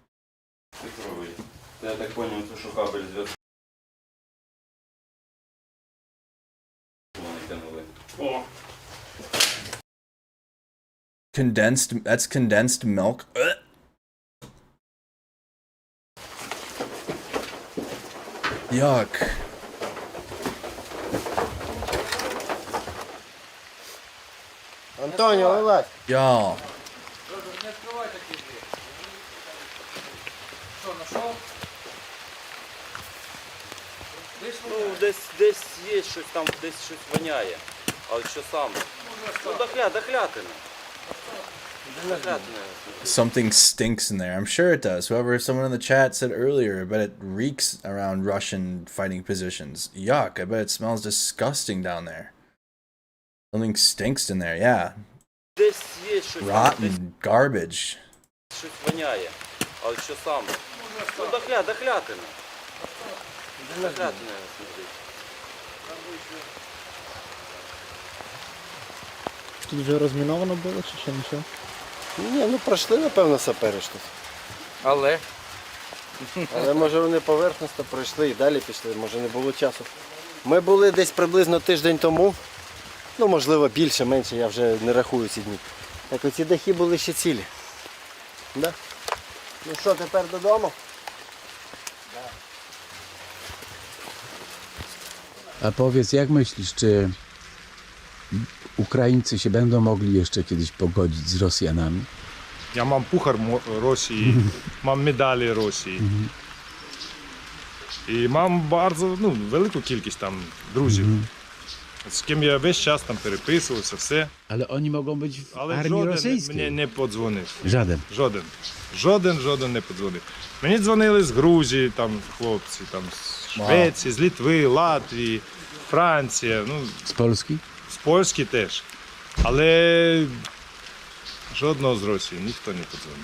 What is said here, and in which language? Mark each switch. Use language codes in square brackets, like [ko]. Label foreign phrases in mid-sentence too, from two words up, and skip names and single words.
[en] That's condensed milk. Ugh. Yuck. [uk] Антоніо, вилазь. [en] Y'all. [uk] Не відкривай такі двері. Що, знайшов? Ну, десь є щось там, десь щось воняє. Але що саме? Ну, дохлятина. [en] Something stinks in there. I'm sure it does. Someone in the chat said earlier, I bet it reeks around Russian fighting positions. Yuck, I bet it smells disgusting down there. Something stinks in there, yeah. Rotten garbage. [uk] Щось воняє. Але що саме? Ну, дохлятина. Дохлятина смердить. Тут вже розміновано було чи ще нічого? Ні, ну пройшли, напевно, сапери щось. Але може вони поверхностно пройшли і далі пішли, може не було часу. Ми були десь приблизно тиждень тому, ну можливо більше, менше, я вже не рахую ці дні. Так оці дахи були ще цілі. Да? Ну що, тепер додому? [pl] A powiedz, jak myślisz, czy Ukraińcy się będą mogli jeszcze kiedyś pogodzić z Rosjanami? Ja mam puchar Rosji, mam medалі Rosji. [uk] І [pl] mam bardzo, [uk] велику кількість там друзів. З ким я весь час там переписувався, все. [pl] Ale oni mogą być w [uk] Але [pl] armii [uk] жоден [pl] rosyjskiej. [uk] мені не подзвонив. [pl] Żaden. [uk] Жоден не подзвонив. Мені дзвонили з Грузії, там хлопці, там з Швеції, з Литви, Латвії, Франція. [pl] Z Polski? [uk] З Польщі теж. Але жодного з Росії ніхто не подзвонив.